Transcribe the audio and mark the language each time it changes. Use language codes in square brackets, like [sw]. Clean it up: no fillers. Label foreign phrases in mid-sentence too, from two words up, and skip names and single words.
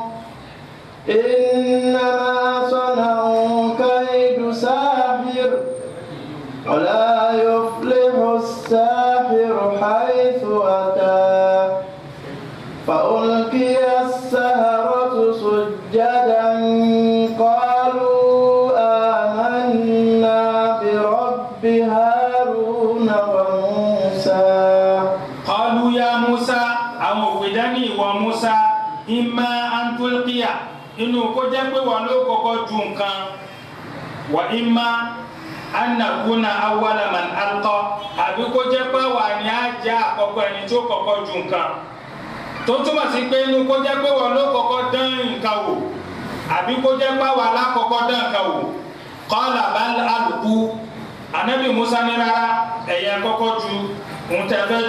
[ar] إنما صنعوا كيد ساحر ولا يفلح الساحر حيث أتى فألقي السحرة سجدا قالوا آمنا برب هارون وموسى قالوا يا موسى أو بدني وموسى إما أن تلقي [yo] inú kó jẹ́ pé wọn ló kọ́kọ́ ju nǹkan wa [ar] إما أن نكون أول من ألقى [yo] àbí kó jẹ́ pé wà ní ajá àkọ́kọ́ ẹni tó kọ́kọ́ ju nǹkan tó túmọ̀ sí pé inú kó jẹ́ pé wọn ló kọ́kọ́ dán nǹkan wò àbí kó jẹ́ pé wà lákọ́kọ́ dán nǹkan wò [ar] قال بل ألقوا [yo] Ànábì Musa ní rárá ẹ̀yẹ kọ́kọ́ ju ohun tẹ́ fẹ́